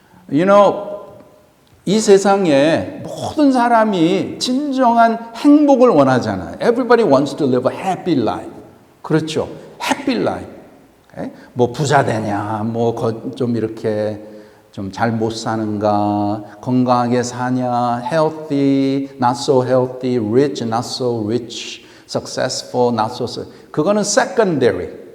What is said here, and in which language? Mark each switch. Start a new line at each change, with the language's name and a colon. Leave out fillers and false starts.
Korean: You know, 이 세상에 모든 사람이 진정한 행복을 원하잖아요.
English: Everybody wants to live a happy life.
Korean: 그렇죠. happy life. Okay? 뭐 부자 되냐, 뭐 좀 이렇게 좀 잘 못 사는가, 건강하게 사냐,
English: healthy, not so healthy, rich, not so
Korean: rich, successful, not so 그거는 secondary.